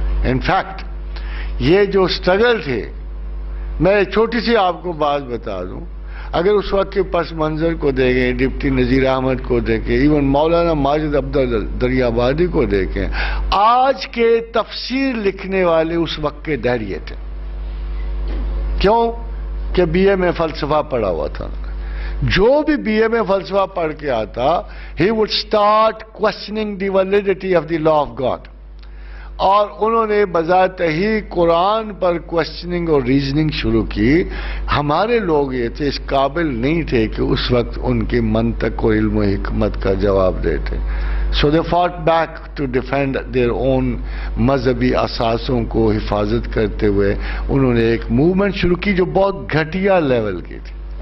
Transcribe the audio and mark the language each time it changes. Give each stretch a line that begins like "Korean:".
Urdu: In fact یہ جو struggle تھے میں چھوٹی سی آپ کو بات بتا دوں اگر اس وقت کے پس منظر کو دیکھیں ڈپٹی نذیر احمد کو دیکھیں ایون مولانا ماجد عبداللہ دریابادی کو دیکھیں آج کے تفسیر لکھنے والے اس وقت کے دہریے تھے. کیوں کہ بی اے میں فلسفہ پڑھا ہوا تھا. جو بھی بی اے میں فلسفہ پڑھ کے آتا
English: he would start questioning the validity of the law of God.
Urdu: اور انہوں نے بذات ہی قرآن پر کوشچننگ اور ریزننگ شروع کی. ہمارے لوگ یہ تھے اس قابل نہیں تھے کہ اس وقت ان کی منطق اور علم و حکمت کا جواب دیتے.
English: So they fought back to defend their own
Urdu: مذہبی اساسوں کو حفاظت کرتے ہوئے انہوں نے ایک موومنٹ شروع کی جو بہت گھٹیا لیول کی تھی.